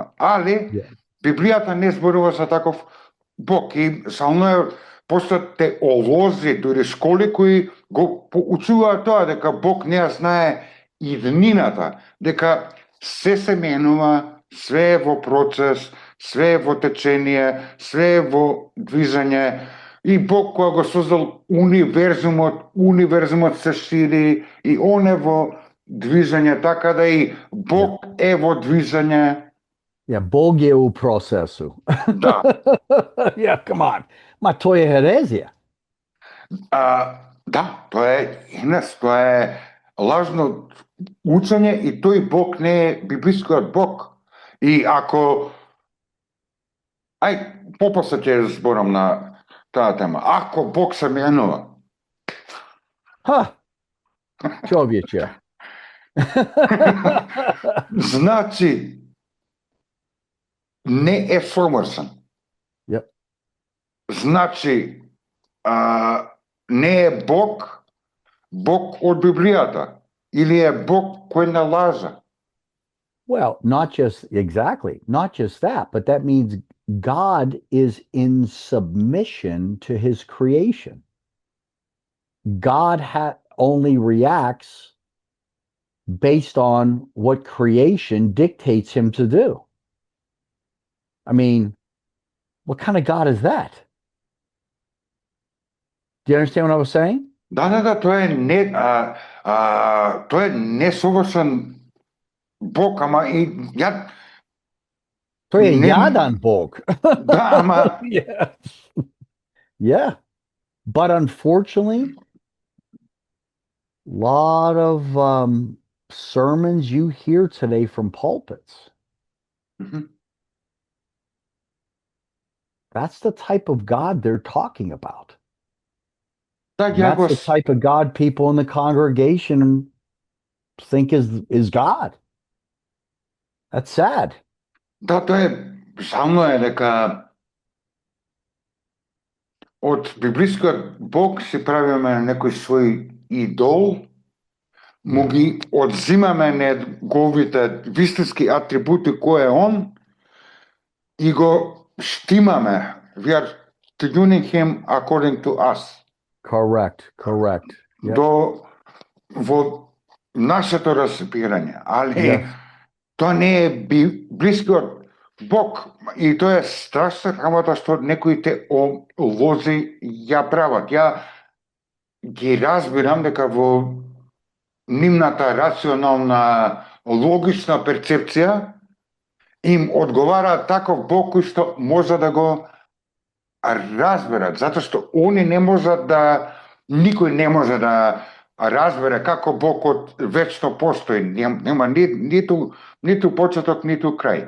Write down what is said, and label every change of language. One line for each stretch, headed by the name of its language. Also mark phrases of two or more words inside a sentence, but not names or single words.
Macedonian: Али Библијата не зборува за таков Бог и само е постојат теолози, дури школи кои го поучуваат тоа дека Бог не ја знае иднината, дека се менува, све е во процес, све е во течение, све е во движење. И Бог кога го создал универзумот се шири и Он е во движење, така да и Бог е во движење.
Serbian: Бог е у процесу.
Macedonian: Да.
English: Come on.
Macedonian: Ма тоа е херезија. Да, тоа е тоа е лажно учење и тој Бог не е библискиот Бог. И ако попосле ќе зборам на таа тема. Ако Бог се менува. Човече. Значи не е совршен. Значи не е Бог од Библијата или е Бог кој не лаже.
English: Well, not just that, but that means God is in submission to his creation. God only reacts based on what creation dictates him to do. I mean, what kind of God is that? Do you understand what I was saying?
Macedonian: Да, тоа е несовршен Бог, ама и ја... Тој е јадан Бог. Да, ама...
English: Yeah. But unfortunately, a lot of sermons you hear today from pulpits That's the type of God they're talking about.
Macedonian: Да,
English: And
Macedonian: ја го
English: that's the type of God people in the congregation think is God. That's sad.
Macedonian: Да, тоа е жално е дека од библискиот Бог си правиме некој свој идол, му ги одзимаме неговите вистински атрибути кој е он и го штимаме.
English: We are tuning him according to us. Correct. Yep.
Macedonian: Во нашето разбирање, али
English: Yes.
Macedonian: тоа не е блискиот Бог и тоа е страшна работа што некои те лози ја прават. Ја ги разбирам дека во нивната рационална логична перцепција им одговара таков Бог кој што може да го разберат, затоа што они не можат да, никој не може да разбере како Богот вечно постои, нема ниту почеток, ниту крај.